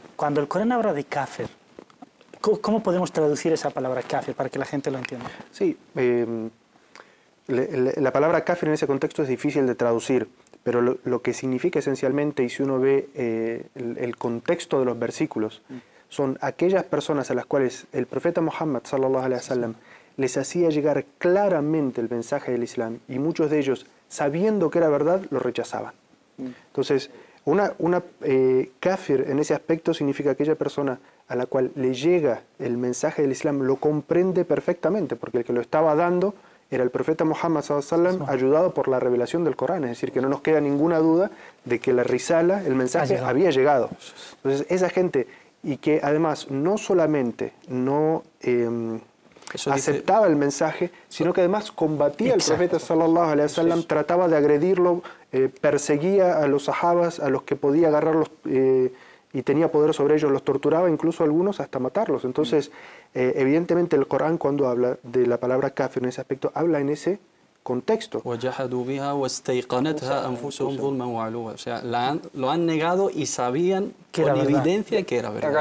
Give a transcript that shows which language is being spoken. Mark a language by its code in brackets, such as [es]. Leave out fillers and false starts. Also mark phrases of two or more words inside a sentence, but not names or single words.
[es] Cuando el Corán habla de kafir, ¿cómo podemos traducir esa palabra kafir para que la gente lo entienda? Sí, la palabra kafir en ese contexto es difícil de traducir, pero lo que significa esencialmente, y si uno ve el contexto de los versículos, son aquellas personas a las cuales el profeta Muhammad [ar] صلى الله عليه وسلم [es] les hacía llegar claramente el mensaje del Islam, y muchos de ellos, sabiendo que era verdad, lo rechazaban. Entonces, kafir en ese aspecto significa aquella persona a la cual le llega el mensaje del Islam, lo comprende perfectamente, porque el que lo estaba dando era el profeta Muhammad [ar] صلى الله عليه وسلم, [es] ayudado por la revelación del Corán. Es decir, que no nos queda ninguna duda de que la risala, el mensaje, había llegado. Entonces, esa gente, y que además no solamente no aceptaba el mensaje, sino que además combatía al profeta [ar] صلى الله عليه وسلم, [es] trataba de agredirlo, perseguía a los sahabas, a los que podía agarrarlos y tenía poder sobre ellos, los torturaba, incluso algunos hasta matarlos. Entonces, evidentemente el Corán, cuando habla de la palabra kafir en ese aspecto, habla en ese contexto. O sea, lo han negado y sabían con evidencia que era verdad.